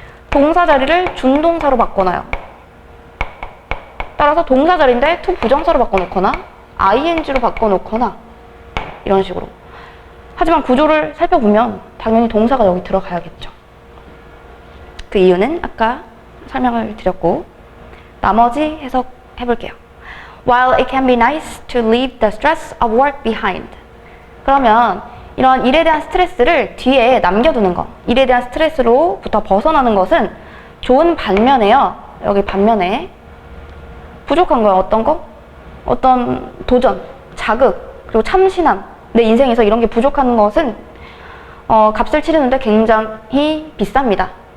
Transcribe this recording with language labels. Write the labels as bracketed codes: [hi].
[ko] 동사 자리를 준동사로 바꿔놔요. 따라서 동사 자리인데 to 부정사로 바꿔놓거나 ing로 바꿔놓거나 이런 식으로. 하지만 구조를 살펴보면 당연히 동사가 여기 들어가야겠죠. 그 이유는 아까 설명을 드렸고, 나머지 해석해볼게요. [en] While it can be nice to leave the stress of work behind. [ko] 그러면 이런 일에 대한 스트레스를 뒤에 남겨두는 거, 일에 대한 스트레스로부터 벗어나는 것은 좋은 반면에요. 여기 반면에 부족한 거예요. 어떤 거? 어떤 도전, 자극, 그리고 참신함. 내 인생에서 이런 게 부족한 것은 값을 치르는데 굉장히 비쌉니다.